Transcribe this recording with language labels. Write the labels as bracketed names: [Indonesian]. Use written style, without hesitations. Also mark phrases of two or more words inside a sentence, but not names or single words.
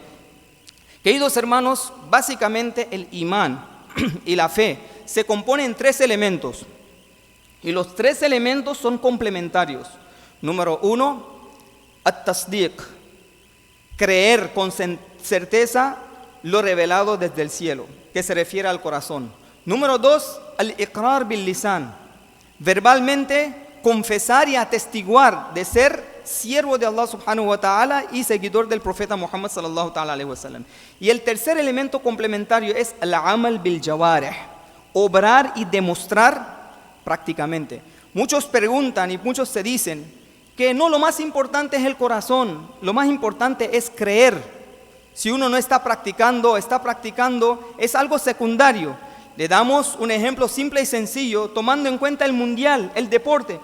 [Spanish] Queridos hermanos, básicamente el imán y la fe se componen en 3 elementos. Y los 3 elementos son complementarios. Número 1, at-tasdiq, creer con certeza lo revelado desde el cielo, que se refiere al corazón. Número 2, [Arabic] الإقرار باللسان, [Spanish] verbalmente confesar y atestiguar de ser siervo de [Arabic] الله سبحانه وتعالى [Spanish] y seguidor del profeta Muhammad [Arabic] صلى الله تعالى عليه وسلم. [Spanish] Y el tercer elemento complementario es [Arabic] العمل بالجوارح, [Spanish] obrar y demostrar prácticamente. Muchos preguntan y muchos se dicen que no, lo más importante es el corazón, lo más importante es creer. Si uno no está practicando, es algo secundario. Le damos un ejemplo simple y sencillo, tomando en cuenta el mundial, el deporte.